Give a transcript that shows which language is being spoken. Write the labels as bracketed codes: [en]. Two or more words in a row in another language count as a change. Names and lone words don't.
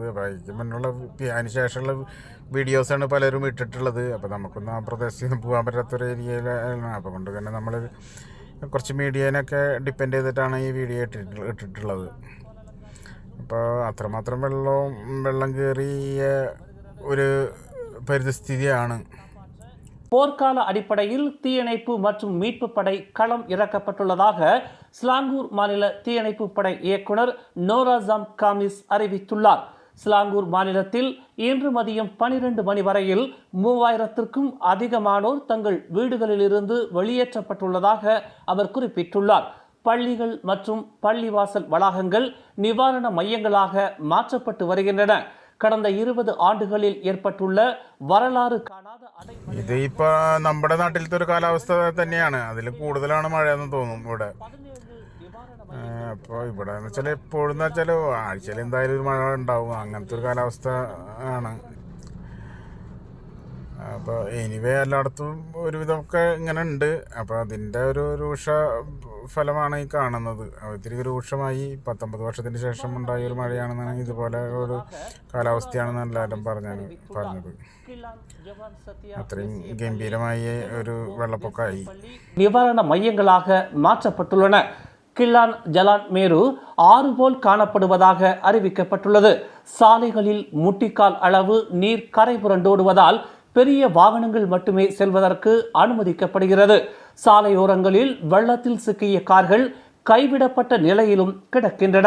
[ml] അപ്പോൾ അതിന് മുന്നുള്ള അതിന് ശേഷമുള്ള വീഡിയോസാണ് പലരും ഇട്ടിട്ടുള്ളത്. അപ്പോൾ നമുക്കൊന്നും ആ പ്രദേശത്ത് നിന്ന് പോകാൻ പറ്റാത്തൊരു ഏരിയയിലാണ്. അപ്പോൾ കൊണ്ട് തന്നെ നമ്മൾ കുറച്ച് മീഡിയനൊക്കെ ഡിപ്പെൻഡ് ചെയ്തിട്ടാണ് ഈ വീഡിയോ ഇട്ടിട്ടുള്ളത്. അപ്പോൾ അത്രമാത്രം വെള്ളം കയറിയ ഒരു പരിസ്ഥിതിയാണ്. [ta] போர்க்கால அடிப்படையில் தீயணைப்பு மற்றும் மீட்பு படை களம் இறக்கப்பட்டுள்ளதாக ஸ்லாங்கூர் மாநில தீயணைப்பு படை இயக்குனர் நோராசாம் காமிஸ் அறிவித்துள்ளார். ஸ்லாங்கூர் மாநிலத்தில் இன்று மதியம் 12 மணி வரையில் 3000க்கும் அதிகமானோர் தங்கள் வீடுகளிலிருந்து வெளியேற்றப்பட்டுள்ளதாக அவர் குறிப்பிட்டுள்ளார். பள்ளிகள் மற்றும் பள்ளிவாசல் வளாகங்கள் நிவாரண மையங்களாக மாற்றப்பட்டு வருகின்றன. கடந்த 20 ஆண்டுகளில் ஏற்பட்டுள்ள வரலாறு காணாத [ml] ഇത് ഇപ്പോൾ നമ്മുടെ നാട്ടിലത്തെ ഒരു കാലാവസ്ഥ തന്നെയാണ്. അതിൽ കൂടുതലാണ് മഴയെന്ന് തോന്നും ഇവിടെ. അപ്പോൾ ഇവിടെ എന്ന് വെച്ചാൽ എപ്പോഴും എന്ന് വെച്ചാൽ ആഴ്ചയിൽ എന്തായാലും ഒരു മഴ ഉണ്ടാവും. അങ്ങനത്തെ ഒരു കാലാവസ്ഥ ആണ്. അപ്പോൾ എനിവേ എല്ലായിടത്തും ഒരുവിധമൊക്കെ ഇങ്ങനെ ഉണ്ട്. അപ്പോൾ അതിൻ്റെ ഒരു രൂക്ഷ ഫലമാണ് ഈ കാണുന്നത്. ഒത്തിരി രൂക്ഷമായി 19 വർഷത്തിന് ശേഷം ഉണ്ടായ ഒരു മഴയാണെന്നാണ്, ഇതുപോലെ ഒരു കാലാവസ്ഥയാണെന്ന് എല്ലാവരും പറഞ്ഞത്. അത്രയും ഗംഭീരമായ ഒരു വെള്ളപ്പൊക്കമായി. [ta] நிவாரண மையங்களாக மாற்றப்பட்டுள்ளன. கில்லான் ஜலான் மேரு ஆறு போல் காணப்படுவதாக அறிவிக்கப்பட்டுள்ளது. சாலைகளில் முட்டிக்கால் அளவு நீர் கரை புரண்டோடுவதால் பெரிய வாகனங்கள் மட்டுமே செல்வதற்கு அனுமதிக்கப்படுகிறது. சாலையோரங்களில் வெள்ளத்தில் சிக்கிய கார்கள் கைவிடப்பட்ட நிலையிலும் கிடக்கின்றன.